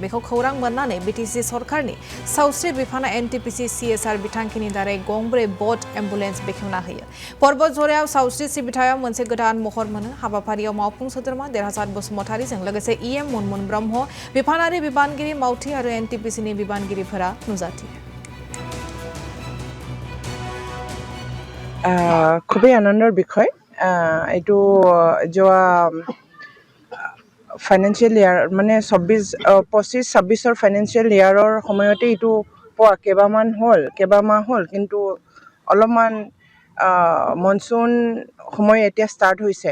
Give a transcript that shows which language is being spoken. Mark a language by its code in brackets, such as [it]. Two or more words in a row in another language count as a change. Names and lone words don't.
[brx] बेखौ खौरां मोननानै बीटीसी सरकारनि सावस्रि बिफाना एनटीपीसी सीएसआर बिथांखिनि दारै गंब्रै [en] boat ambulance [brx] बेखेवना होयो। पर्वतझरायाव सावस्रि सिबिथायाव मोनसे गोदान महर मोनो। हाबाफारियाव मावफुं सोद्रोमा देरहासार बसुमतारीजों लोगोसे इएम मुनमुन ब्रह्म, बिफानारि बिबानगिरि मावथि आरो एनटीपीसीनि बिबानगिरिफोरा नुजाथियो। [as] খুবই আনন্দৰ বিষয়। এইটো যোৱা [en] financial year [as] মানে 25-26 [en] financial year [as] সময়তে এইটো পোৱা কেইবামাহ হ'ল, কিন্তু অলপমান মনচুন সময় এতিয়া ষ্টাৰ্ট হৈছে।